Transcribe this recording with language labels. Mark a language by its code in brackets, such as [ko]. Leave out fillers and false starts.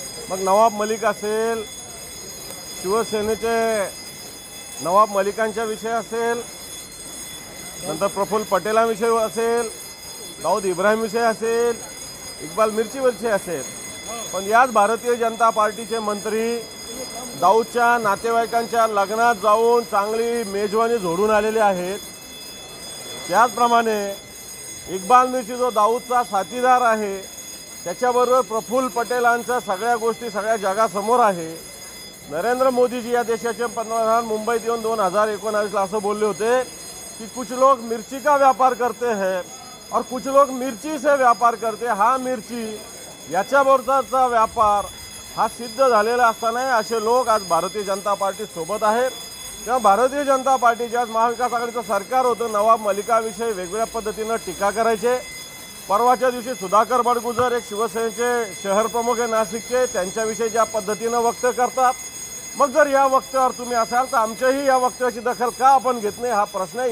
[mr] मग नवाब मलिक असेल, शिवसेनेचे नवाब मलिकांच्या विषय असेल, नंतर प्रफुल्ल पटेलांविषयी असेल, दाऊद इब्राहिम विषय असेल, इक्बाल मिर्ची विषय असेल, पण याच भारतीय जनता पार्टीचे मंत्री दाऊदच्या नातेवाईकांच्या लग्नात जाऊन चांगली मेजवानी जोडून आलेले आहेत। त्याचप्रमाणे इक्बाल मिर्ची जो दाऊदचा साथीदार आहे, त्याच्याबरोबर प्रफुल्ल पटेलांच्या सगळ्या गोष्टी सगळ्या जगासमोर आहे। नरेंद्र मोदीजी या देशाचे पंतप्रधान मुंबईत येऊन 2019ला असं बोलले होते कि [hi] कुछ लोग मिर्ची का व्यापार करते हैं और कुछ लोग मिर्ची से व्यापार करते हैं। [mr] हा मिर्ची याच्याबरोबरचा व्यापार हा सिद्ध झालेला असताना असे लोक आज भारतीय जनता पार्टी सोबत आहेत। तेव्हा भारतीय जनता पार्टीच्या आज महाविकास आघाडीचं सरकार होतं, नवाब मलिकाविषयी वेगवेगळ्या पद्धतीनं टीका करायचे। परवाच्या दिवशी सुधाकर बडगुजर, एक शिवसेनेचे शहर प्रमुख आहे नाशिकचे, त्यांच्याविषयी ज्या पद्धतीनं वक्तव्य करतात, मग जर या वक्तव्यावर तुम्ही असाल तर आमच्याही या वक्तव्याची दखल का आपण घेत नाही हा प्रश्न आहे।